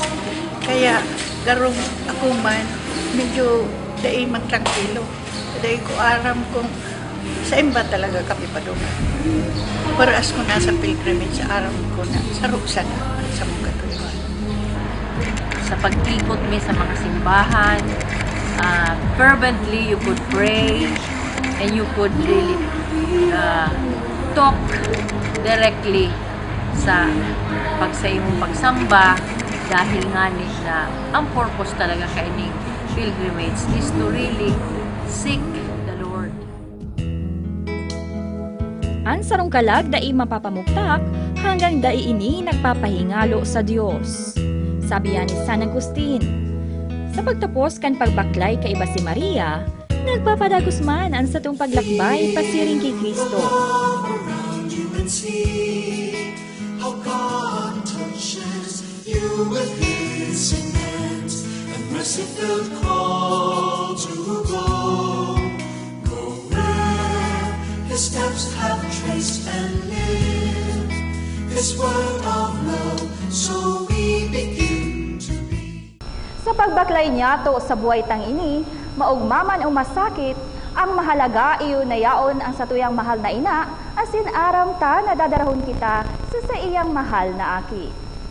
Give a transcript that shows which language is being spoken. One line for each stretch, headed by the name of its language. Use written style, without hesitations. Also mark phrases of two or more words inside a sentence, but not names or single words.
Bikol: Kaya garong ako man, medyo dahil man tranquilo. Dahil ko aram kung sa imba talaga kami pa doon. Whereas kung nasa pilgrimage, aram ko na saruksan sa mga katuliman. Sa pag-ikot mo sa mga simbahan,
English: fervently you could pray and you could really talk directly
Bikol: sa pagsayong pagsamba dahil nga na ang purpose talaga kay ning
English: pilgrimage is to really seek the Lord.
Bikol: Ang sarong kalag dai mapapamuktak hanggang dai ini nagpapahingalo sa Dios. Sabi yan ni San Agustin. Sa pagtapos kan pagbaklay kay iba si Maria, nagpapadagos man ang satong paglakbay pasiring kay Kristo.
English: With his immense and mercy-filled call to go where his steps have traced and lived, his word of love, so we begin to be.
Bikol: Sa pagbaklay niya to sa buhay tang ini, maugmaman o masakit, ang mahalaga iyo na yaon ang satuyang mahal na Ina, asin aram ta na dadarahon kita sa iyang mahal na aki.